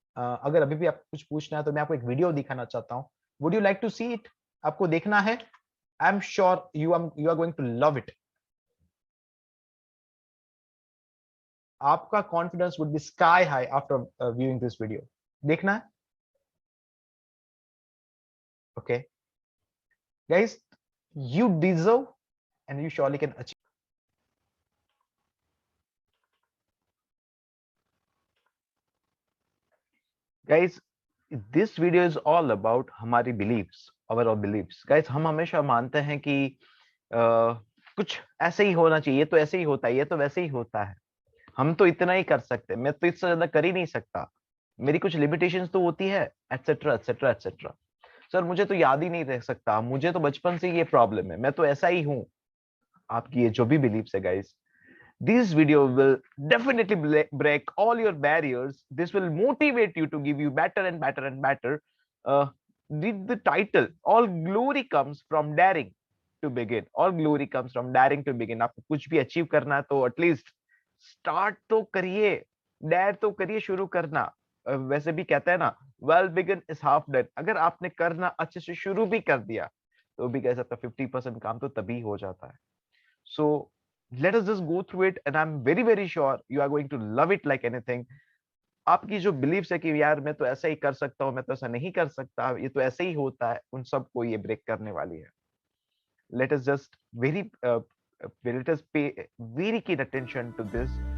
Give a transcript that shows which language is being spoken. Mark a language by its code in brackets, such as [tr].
[hi] अगर अभी भी आपको कुछ पूछना है तो मैं आपको एक वीडियो दिखाना चाहता हूं। [en] Would you like to see it? [hi] आपको देखना है? [en] I am sure you are going to love it. [hi] आपका [en] Confidence would be sky high after viewing this video. [hi] देखना है? [en] Okay guys, you deserve and you surely can achieve. Guys, this video is all about [hi] हमारी [en] beliefs, our beliefs. [hi] Guys, हम हमेशा मानते हैं कि कुछ ऐसे ही होना चाहिए, ये तो ऐसे ही होता है, ये तो वैसे ही होता है, हम तो इतना ही कर सकते हैं, मैं तो इससे ज्यादा कर ही नहीं सकता, मेरी कुछ लिमिटेशंस तो होती है, एटसेट्रा एटसेट्रा एटसेट्रा। सर मुझे तो याद ही नहीं रह सकता, मुझे तो बचपन से ये प्रॉब्लम है, मैं तो ऐसा ही हूँ। आपकी ये जो भी बिलीफ्स है guys, [en] this video will definitely break all your barriers. This will motivate you to give you better and better and better. uh, the title, all glory comes from daring to begin और glory comes from daring to begin. [hi] आपको कुछ भी achieve करना है तो at least start तो करिए, dare तो करिए शुरू करना। वैसे भी कहते हैं ना, [en] Well begun is half done. [hi] अगर आपने करना अच्छे से शुरू भी कर दिया तो भी कह सकता 50% काम तो तभी हो जाता है। [en] So let us just go through it and I am very very sure you are going to love it like anything. [hi] आपकी जो बिलीव्स है कि यार मैं तो ऐसा ही कर सकता हूँ, मैं तो ऐसा नहीं कर सकता, ये तो ऐसे ही होता है, उन सबको ये ब्रेक करने वाली है। [en] Let us just let us pay very keen attention to this.